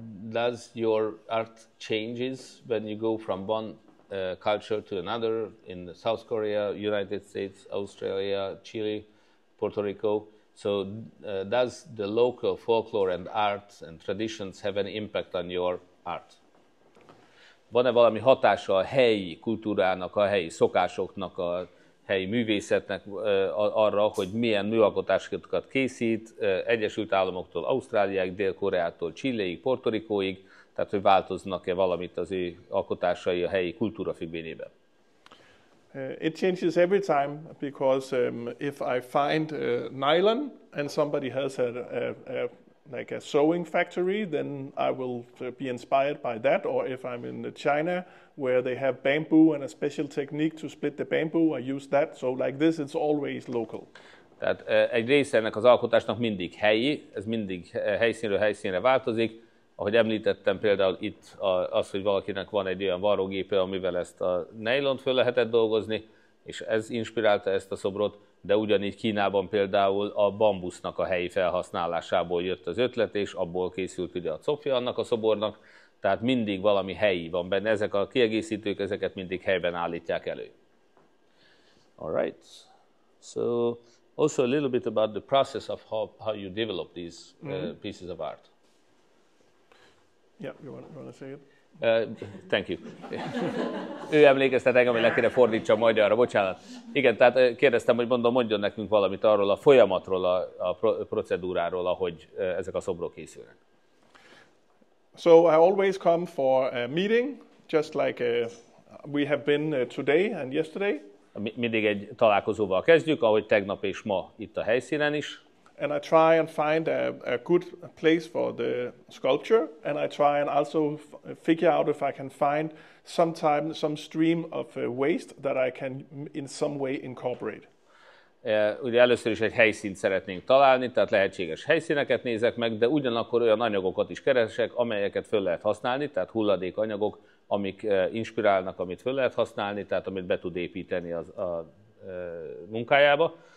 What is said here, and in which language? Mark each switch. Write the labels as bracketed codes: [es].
[en] Does your art changes when you go from one culture to another in South Korea, United States, Australia, Chile, Puerto Rico? So does the local folklore and art and traditions have any impact on your art? [hu] Van-e valami hatása a helyi kultúrának, a helyi szokásoknak, a helyi művészetnek arra, hogy milyen műalkotásokat készít Egyesült Államoktól, Ausztráliáig, Dél-Koreától, Chileig, Puerto Ricóig, tehát hogy változnak-e valamit az ő alkotásai a helyi kultúra függvényében? [en] It changes every time because if I find nylon and somebody has like a sewing factory, then I will be inspired by that. Or if I'm in China where they have bamboo and a special technique to split the bamboo, I use that. So like this, it's always local. [hu] Tehát egy része ennek az alkotásnak mindig helyi, ez mindig helyszínről helyszínre változik. Ahogy említettem például itt az, hogy valakinek van egy olyan varrógépe, amivel ezt a nylont föl lehetett dolgozni, és ez inspirálta ezt a szobrot, de ugyanígy Kínában például a bambusznak a helyi felhasználásából jött az ötlet, és abból készült ugye a copja annak a szobornak, Tehát mindig valami helyi van benne. Ezek a kiegészítők, ezeket mindig helyben állítják elő. [en] All right. So also a little bit about the process of how you develop these pieces of art. Yeah, you want to say it? Thank you. [hu] Ő emlékeztet engem, hogy le kéne fordítsam magyarra, bocsánat. Igen, tehát kérdeztem, hogy mondjon nekünk valamit arról a folyamatról, a procedúráról, ahogy ezek a szobrok készülnek. [en] So I always come for a meeting, just like we have been today and yesterday. [hu] Mindig egy találkozóval kezdjük, ahogy tegnap és ma itt a helyszínen is. [en] And I try and find a good place for the sculpture, and I try and also figure out if I can find some stream of waste that I can in some way incorporate. [hu] Ugye először is egy helyszínt szeretnénk találni, tehát lehetséges helyszíneket nézek meg, de ugyanakkor olyan anyagokat is keresek, amelyeket föl lehet használni, tehát hulladékanyagok, amik inspirálnak, amit föl lehet használni, tehát amit be tud építeni a munkájába.